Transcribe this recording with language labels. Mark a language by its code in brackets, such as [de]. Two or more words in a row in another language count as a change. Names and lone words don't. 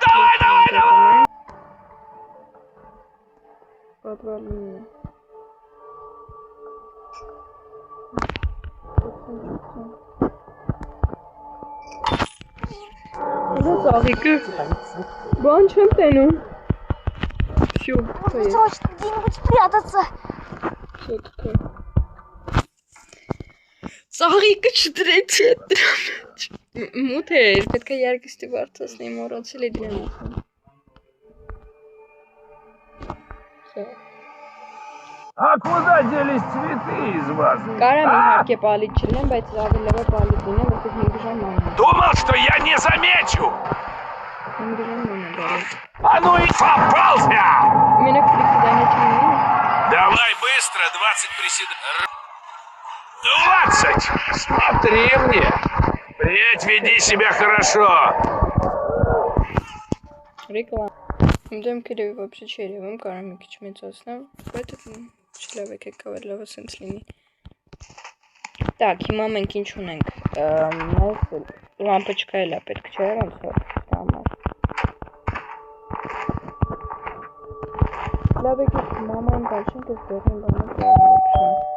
[hy] Պատվալինը Ուրա ծաղիկը Բան չեմ տենում Всё, [ru] Нужно срочно где-нибудь спрятаться. Всё, такое [hy] Ծաղիկը չդրեցի այդ դրա մեջ Մութ էր, պետք է երգստի վարձացնի, մոռացել է դրան Всё [ru] А куда делись цветы из вазы? [hy] Կարամ իհարկե պալիտ չլինեմ, բայց ավելի լավ է պալիտ լինեմ, որտեղ 5 ժամ ման է [ru] Думал, что я не замечу! [hy] 5 ժամ ման է գալիս [ru] А ну и попался! [hy] Մենակ պրիսիդանը չունի [ru] Давай быстро, 20 приседаний. 20! Смотри мне! Впредь веди себя хорошо! [hy] Ռիկլամ Իմ կերևի вообще չի երևում, կարամ մի քիչ մեծացնեմ, բայց չլավ եկեք ավելի լավ սենց լինի Так, հիմա մենք ինչ ունենք, մեզ լամպոչկա էլ է պետք չէ, ոնց որ համար Լավ եկեք մաման կաշենք, ես դեղին բանը կերնոքշեմ